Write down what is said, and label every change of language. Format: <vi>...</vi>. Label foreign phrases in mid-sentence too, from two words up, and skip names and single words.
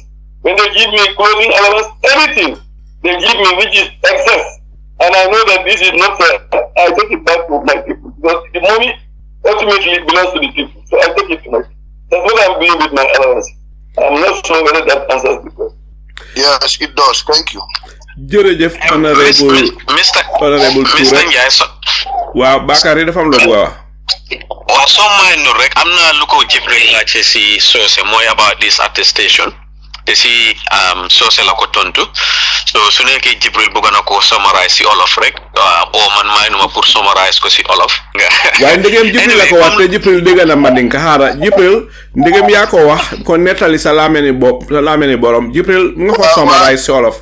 <en>When they give me clothing allowance, anything they give me which is excess, and I know that this is not fair, I take it back to my people because the money ultimately belongs to the people. So I take it to my people. That's what I'm doing with my allowance. I'm not sure whether that answers the question. Yes, it does. Thank you.</en> <wo>jërëjëf Honourable Touray waaw Bakary dafa am lu wax waaw soo may nu rek am na lu ko Jibril laajte si soose mooy</wo> <en>about this attestation</en> <wo>te si soose la ko tontu so su nekkee Jibril bëgg na ko summarize si olof rek o man may numa pour summarize ko si olof waaye ndegem Jibril la ko wax te Jibril dégg na mandinka xaara Jibril ndegem yaa ko wax ko nettali sa laameni borom Jibril nga ko summarize si olof</wo>